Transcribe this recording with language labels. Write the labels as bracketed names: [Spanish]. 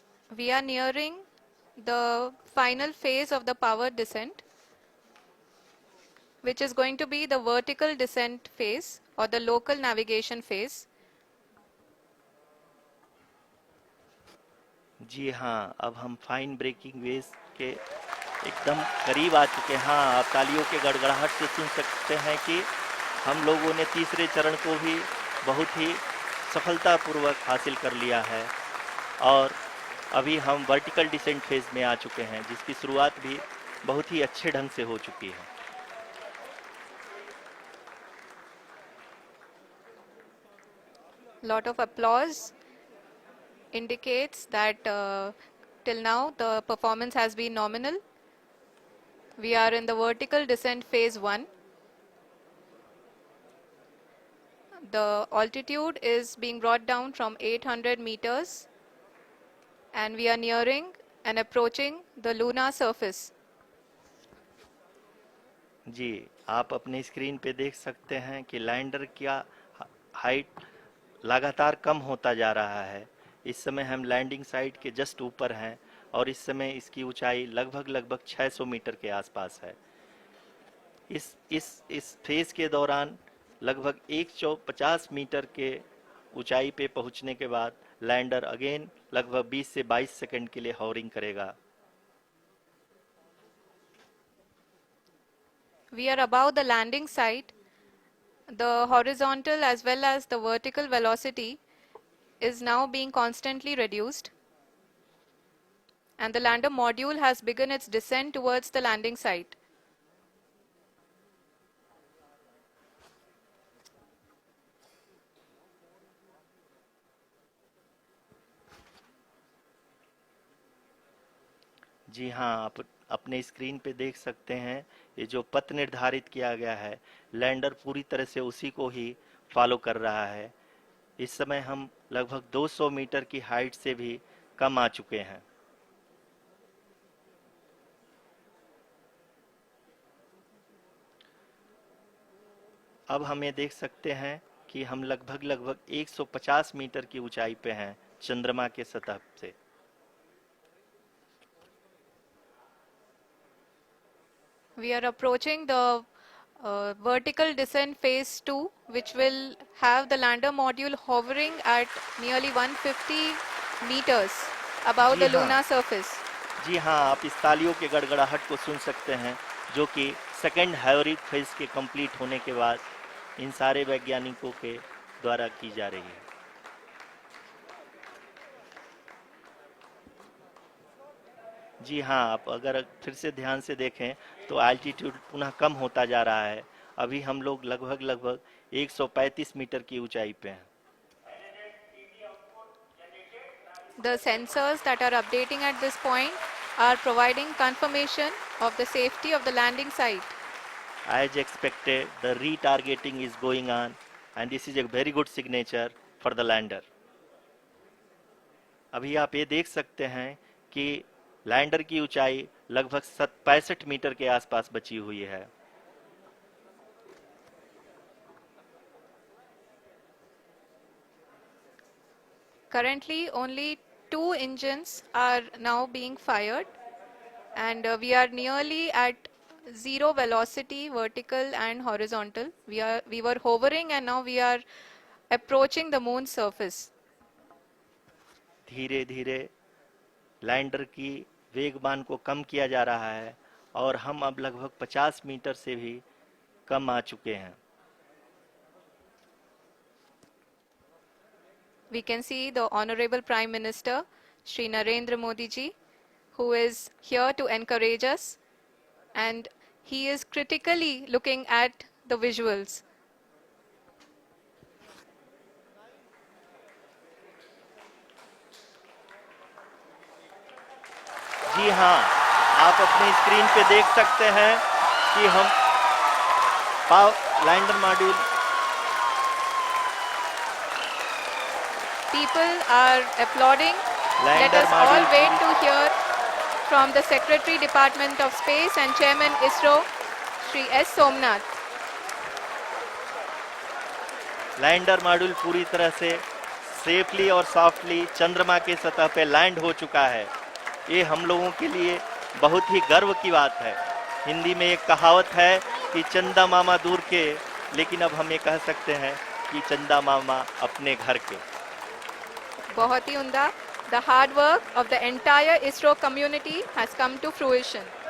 [English] We are nearing the final phase of the power descent, which is going to be the vertical descent phase or the local navigation phase. [Hindi] जी हाँ, अब हम fine breaking wave के एकदम करीब आ चुके हैं। हाँ, आप तालियों के गड़गड़ाहट से सुन सकते हैं कि हम लोगों ने तीसरे चरण को भी बहुत ही सफलतापूर्वक हासिल कर लिया है और अभी हम वर्टिकल डिसेंट फेज में आ चुके हैं, जिसकी शुरुआत भी बहुत ही अच्छे ढंग से हो चुकी है। [English] Lot of applause indicates that till now the performance has been nominal. We are in the vertical descent phase 1. The altitude is being brought down from 800 meters and we are nearing and approaching the lunar surface. [Hindi] जी, आप अपने screen पे देख सकते हैं कि lander का height लगातार कम होता जा रहा है। इस समय हम लैंडिंग साइट के जस्ट ऊपर हैं और इस समय इसकी ऊंचाई लगभग 600 मीटर के आसपास है। इस फेज के दौरान लगभग 150 मीटर के ऊंचाई पे पहुंचने के बाद लैंडर अगेन लगभग 20 से 22 सेकंड के लिए हॉवरिंग करेगा। [English] We are above the landing site. The horizontal as well as the vertical velocity is now being constantly reduced. And the lander module has begun its descent towards the landing site. [Hindi] जी हाँ, आप अपने screen पे देख सकते हैं ये जो पथ निर्धारित किया गया है, लैंडर पूरी तरह से उसी को ही फॉलो कर रहा है। इस समय हम लगभग 200 मीटर की हाइट से भी कम आ चुके हैं। अब हम ये देख सकते हैं कि हम लगभग 150 मीटर की ऊंचाई पे हैं चंद्रमा के सतह से। [English] We are approaching the vertical descent phase 2, which will have the lander module hovering at nearly 150 meters above [Hindi] ji [English] the [Hindi] हाँ। [English] lunar surface. [Hindi] जी हाँ, आप इस तालियों के गड़गड़ाहट को सुन सकते हैं जो कि सेकंड हाइवरिक फेज के कंप्लीट होने के बाद इन सारे वैज्ञानिकों के द्वारा की जा रही है। जी हाँ, आप अगर फिर से ध्यान से देखें तो एल्टीट्यूड पुनः कम होता जा रहा है। अभी हम लोग लगभग 135 मीटर की ऊंचाई पे हैं। [English] The sensors that are updating at this point are providing confirmation of the safety of the landing site. As expected, the retargeting is going on and this is a very good signature for the lander. [Hindi] अभी आप ये देख सकते हैं कि lander की ऊंचाई लगभग 65 मीटर के आसपास बची हुई है। [English] Currently, only 2 engines are now being fired, and we are nearly at zero velocity, vertical and horizontal. We were hovering, and now we are approaching the moon's surface. [Hindi] धीरे धीरे लैंडर की वेगमान को कम किया जा रहा है और हम अब लगभग 50 मीटर से भी कम आ चुके हैं। [English] We can see the Honorable Prime Minister, Shri Narendra Modi ji, who is here to encourage us, and he is critically looking at the visuals. [Hindi] जी हाँ, आप अपनी स्क्रीन पे देख सकते हैं कि हम lander module [English] People are applauding. Let us all wait to hear from the Secretary Department of Space and Chairman ISRO, Shri S. Somnath. [Hindi] Lander module पूरी तरह से सेफली और सॉफ्टली चंद्रमा के सतह पे लैंड हो चुका है। ये हम लोगों के लिए बहुत ही गर्व की बात है। हिंदी में एक कहावत है कि चंदा मामा दूर के, लेकिन अब हम ये कह सकते हैं कि चंदा मामा अपने घर के। बहुत ही उम्दा. [English] The hard work of the entire ISRO community has come to fruition.